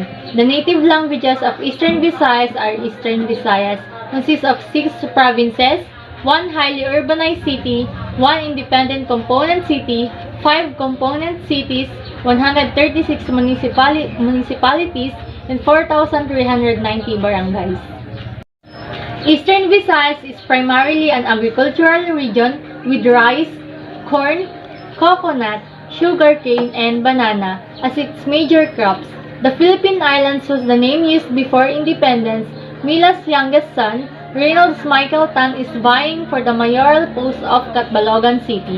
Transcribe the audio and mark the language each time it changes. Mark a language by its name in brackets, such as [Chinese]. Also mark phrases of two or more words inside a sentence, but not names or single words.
[English] The native languages of Eastern Visayas are Eastern Visayas, consists of 6 provinces, 1 highly urbanized city, 1 independent component city, 5 component cities, 136 municipalities, and 4,390 barangays. Eastern Visayas is primarily an agricultural region with rice, corn, coconut, sugarcane, and banana as its major crops. The Philippine Islands was the name used before independence. Mila's youngest son, Reynolds Michael Tan, is vying for the mayoral post of Catbalogan City.